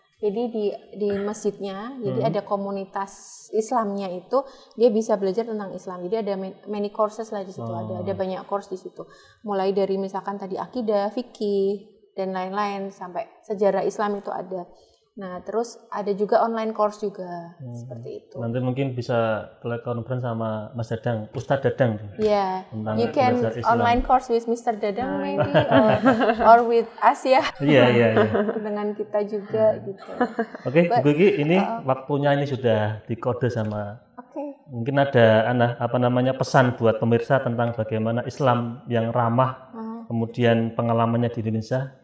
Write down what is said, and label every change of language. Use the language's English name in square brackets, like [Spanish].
[Indonesian] Jadi di masjidnya, jadi ada komunitas Islamnya itu, dia bisa belajar tentang Islam. Jadi ada [English] many courses [Indonesian] lah di situ, ada banyak course di situ. Mulai dari misalkan tadi akidah, fikih dan lain-lain sampai sejarah Islam itu ada. Nah, terus ada juga online course juga seperti itu. Nanti mungkin bisa telekonferensi sama Mas Dadang, Ustadz Dadang. [English] Yeah, you can online course with Mr. Dadang maybe or with us ya. [Indonesian] Iya. Dengan kita juga gitu. Oke, Bu Gigi, ini waktunya ini sudah dikode sama Oke. Mungkin ada pesan buat pemirsa tentang bagaimana Islam yang ramah, kemudian pengalamannya di Indonesia.